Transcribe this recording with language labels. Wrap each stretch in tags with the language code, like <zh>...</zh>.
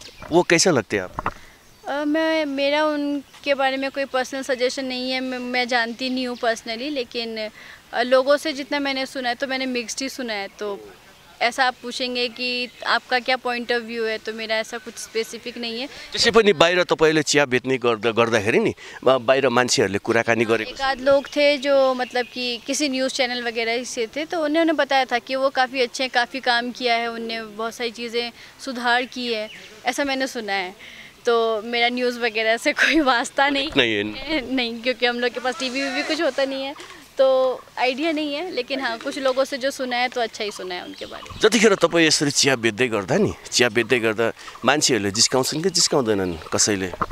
<hi>वो कैसा लगते हैं आप? मेरा उनके बारे में कोई पर्सनल सजेशन नहीं है, मैं जानती नहीं हूँ पर्सनली, लेकिन लोगों से जितना मैंने सुना है तो मैंने मिक्स्ड ही सुना है। तो ऐसा आप पूछेंगे कि आपका क्या पॉइंट ऑफ व्यू है, तो मेरा ऐसा कुछ स्पेसिफिक नहीं है।</hi> <ne>त्यसै पनि बाहिर तपाईले चिया बेच्ने गर्दाखेरि नि बाहिर मान्छेहरूले कुराकानी गरेको</ne> <hi>एक आध लोग थे जो मतलब कि किसी न्यूज़ चैनल वगैरह से थे, तो उन्होंने बताया था कि वो काफ़ी अच्छे हैं, काफ़ी काम किया है, उनने बहुत सारी चीज़ें सुधार की है, ऐसा मैंने सुना है। तो मेरा न्यूज़ वगैरह से कोई वास्ता नहीं, क्योंकि हम लोग के पास टीवी भी कुछ होता नहीं है, तो आइडिया नहीं है। लेकिन हाँ, कुछ लोगों से जो सुना है तो अच्छा ही सुना है उनके बारे में।</hi> <ne>जतिखेर तपाईँ यसरी चिया बेच्दै गर्दा नि, चिया बेच्दै गर्दा मान्छेहरूले जिस्काउँछन् कि जिस्काउँदैनन् कसैले?</ne>